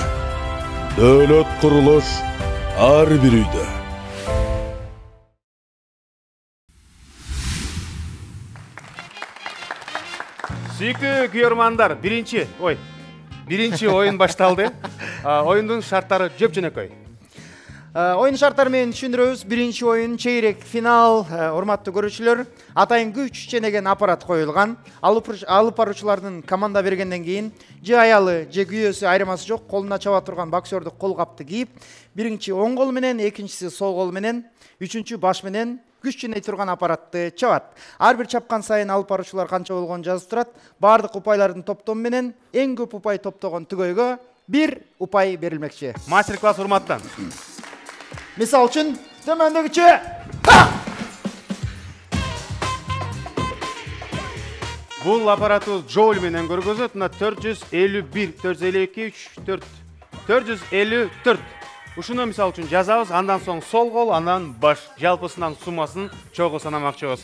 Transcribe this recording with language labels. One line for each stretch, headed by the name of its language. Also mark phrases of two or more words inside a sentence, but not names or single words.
Kyrgyz: Дөөлөт курулуш ар бир үйдө. Сүйүктүү күйөрмандар, биринчи оюн башталды. Оюндун шарттары жөп-жөнөкөй. Oyun şartları menен түшүндүрөбүз. Биринчи oyun чейрек финал. Урматтуу көрүүчүлөр, атайын күч ченеген аппарат коюлган. Алып баруучулардын команда бергенден кийин же аялы, же күйөөсү айырмасы жок, колуна чаба турган боксердук кол капты кийип, биринчи оң кол менен, экинчиси сол кол менен, үчүнчү баш менен күч ченей турган аппаратты чабат. Ар бир чапкан сайын алып баруучулар канча болгонун жазып турат. Бардык упайлардын топтому менен эң көп упай топтогон түгөйгө 1 упай берилмекчи. Мастер-класс урматтан. Misal üçün tömendeki Бул аппаратыбыз жоуль менен көргөзөт. Мына 451, 452, 3, 454. Ушуну мисал үчүн жазабыз, андан соң сол кол, андан баш, жалпысынан суммасын чогуу санамакчыбыз.